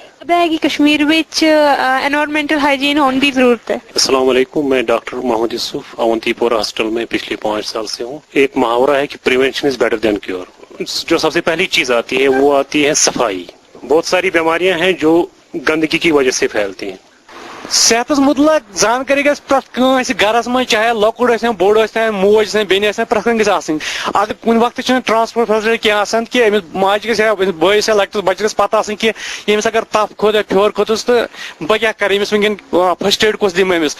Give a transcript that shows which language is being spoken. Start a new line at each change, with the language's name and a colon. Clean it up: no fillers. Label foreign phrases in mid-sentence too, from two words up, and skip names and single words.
Urdu: ہے کہ کشمیر وچ
English: environmental hygiene
Urdu: ہونے کی ضرورت ہے۔ السلام علیکم، میں ڈاکٹر محمد یوسف اونتی پورہ ہاسپٹل میں پچھلے 5 سال سے ہوں۔ ایک محاورہ ہے کہ
English: prevention is better than cure.
Urdu: جو سب سے پہلی چیز آتی ہے وہ آتی ہے صفائی۔ بہت ساری بیماریاں ہیں جو گندگی کی وجہ سے پھیلتی ہیں۔
Kashmiri: صحت متعلق زانکاری گژھِ پرٛٮ۪تھ کٲنٛسہِ گرس منٛز چاہے لۄکُٹ ٲسِن بوٚڑ ٲسِن موج ٲسِن بیٚنہِ ٲسِن پرٛٮ۪تھ کٲنٛسہِ گژھِ آسٕنۍ۔ اگر کُنہِ وقتہٕ چھِنہٕ
English: transport facility
Kashmiri: کینٛہہ آسان کہِ أمِس ماجہِ گژھِ یا أمِس بٲیِس یا لۄکٹِس بچس گژھِ پتہ آسٕنۍ کہِ ییٚمِس اگر تپھ کھوٚت یا پھیوٚر کھوٚتُس تہٕ بہٕ کیٛاہ کرٕ أمِس وٕنکٮ۪ن
English: first aid
Kashmiri: کُس دِمہٕ أمِس۔